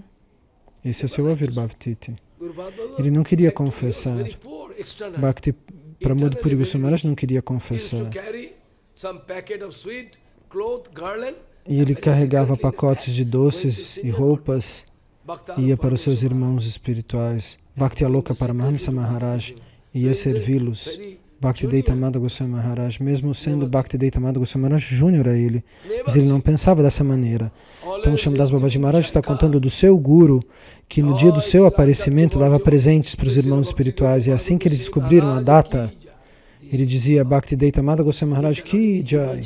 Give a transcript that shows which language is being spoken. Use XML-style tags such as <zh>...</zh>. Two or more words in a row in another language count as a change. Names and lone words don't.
<pt>Esse é o seu</pt> <sa>Avirbhav Titi.</sa> <pt>Ele não queria confessar. Bhakti Pramod Puri Goswami Maharaj não queria confessar. E ele carregava pacotes de doces e roupas e ia para os seus irmãos espirituais. Bhakti Aloka Paramahamsa Maharaj ia servi-los. Bhaktivedanta Madhava Goswami Maharaj, mesmo sendo Bhaktivedanta Madhava Goswami Maharaj Júnior a ele, mas ele não pensava dessa maneira. Então Shyamdas Babaji Maharaj está contando do seu Guru, que no dia do seu aparecimento dava presentes para os irmãos espirituais, e assim que eles descobriram a data, ele dizia Bhaktivedanta Madhava Goswami Maharaj</pt> <hi>Ki Jai.</hi>